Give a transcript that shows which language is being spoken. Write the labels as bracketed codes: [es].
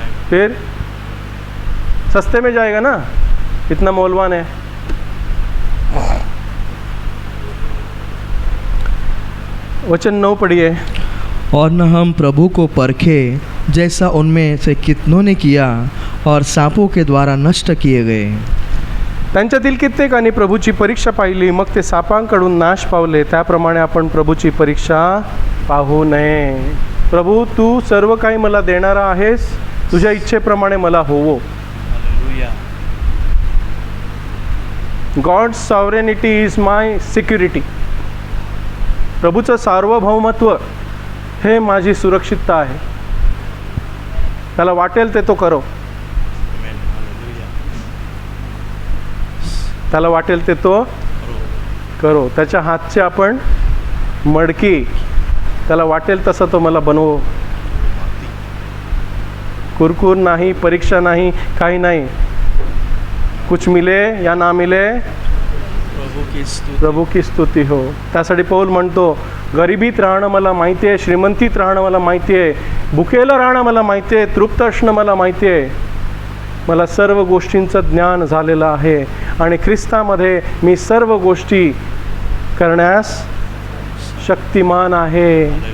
[hi] फिर सस्ते में जाएगा ना, इतना मोलवान है। वचन 9 पढ़िए। और न हम प्रभु को परखे जैसा उनमें से कितनों ने किया और सांपों के द्वारा नष्ट किए गए। [mr] त्यांच्यातील कित्येकांनी प्रभूची परीक्षा पाहिली, मग ते सापांकडून नाश पावले, त्याप्रमाणे आपण प्रभूची परीक्षा पाहू नये। प्रभू, तू सर्व काही मला देणारा आहेस, तुझ्या इच्छेप्रमाणे मला होवो। [en] God's sovereignty is my security. [mr] प्रभूचं सार्वभौमत्व हे माझी सुरक्षितता आहे। त्याला वाटेल ते तो करो, त्याला वाटेल ते तो करो। त्याच्या हातचे आपण मडकी, त्याला वाटेल तसं तो मला बनवो। कुरकुर नाही, परीक्षा नाही, काही नाही। [hi] कुछ मिले या ना मिले, प्रभू की स्तुती हो। [mr] त्यासाठी पौल म्हणतो, गरिबीत राहणं मला माहिती आहे, श्रीमंतीत राहणं मला माहिती आहे, भुकेलं राहणं मला माहिती आहे, तृप्त असणं मला माहिती आहे। मला सर्व गोष्टींचं ज्ञान झालेलं आहे आणि ख्रिस्तामध्ये मी सर्व गोष्टी करण्यास शक्तिमान आहे।